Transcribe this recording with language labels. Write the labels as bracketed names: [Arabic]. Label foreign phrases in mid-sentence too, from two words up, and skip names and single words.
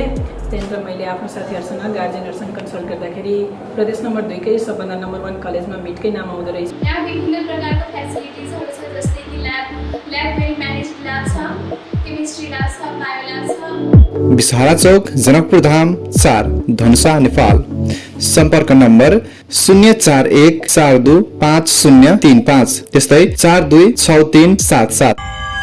[Nepali] त्यहाँनिर मैले आफ्नो साथीहरूसँग गार्जेनहरूसँग कन्सल्ट गर्दाखेरि प्रदेश नम्बर 2 कै सबभन्दा नम्बर 1 कलेजमा मिटकै नाम आउँदो रहेछ। यहाँ विभिन्न प्रकारको फेसिलिटिजहरू छ जस्तै कि [English] lab well manage lab [Nepali] छ, [English] chemistry lab [Nepali] छ, [English] bio lab [Nepali] छ। बिसहारा चौक, जनकपुर धाम 4, धनुषा, नेपाल। सम्पर्क नम्बर 041 42 5035 त्यस्तै 426377।